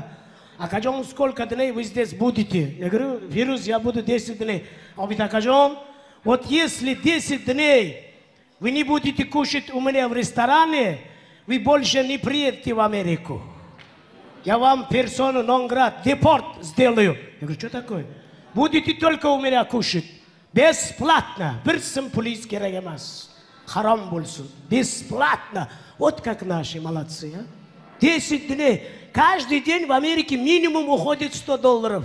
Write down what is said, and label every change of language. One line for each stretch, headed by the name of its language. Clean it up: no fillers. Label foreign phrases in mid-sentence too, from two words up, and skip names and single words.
Russian: А сколько дней вы здесь будете? Я говорю, Фируз, я буду 10 дней. Обитакажон, Вот если 10 дней вы не будете кушать у меня в ресторане, вы больше не приедете в Америку. Я вам персону нон-грат, депорт сделаю. Я говорю, что такое? Будете только у меня кушать. Бесплатно. Бирсим полицейский районас.
Uzbek: Харам бульсун.
Russian: Бесплатно. Вот как наши молодцы. А? 10 дней. Каждый день в Америке минимум уходит $100.